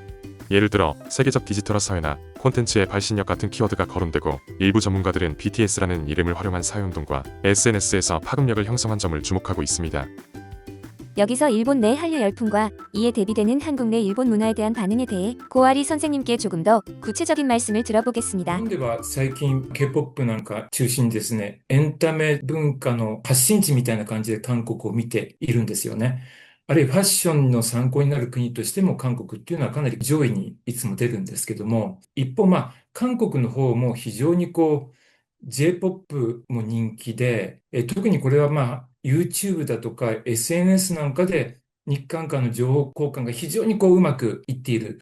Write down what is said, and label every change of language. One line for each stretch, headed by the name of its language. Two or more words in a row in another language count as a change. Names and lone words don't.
Korean: 예를 들어 세계적 디지털화 사회나 콘텐츠의 발신력 같은 키워드가 거론되고 일부 전문가들은 BTS라는 이름을 활용한 사회운동과 SNS에서 파급력을 형성한 점을 주목하고 있습니다. 여기서 일본 내 한류 열풍과 이에 대비되는 한국 내 일본 문화에 대한 반응에 대해 고아리 선생님께 조금 더 구체적인 말씀을 들어보겠습니다.
Japanese: 日本では最近 K-POP なんか中心にですね、エンタメ文化の発信地みたいな感じで韓国を見ているんですよね。あるいはファッションの参考になる国としても韓国っていうのはかなり上位にいつも出るんですけども、一方韓国の方も非常にJ-POP も人気で、特にこれはYouTube だとか SNS なんかで日韓間の情報交換が非常にうまくいっている。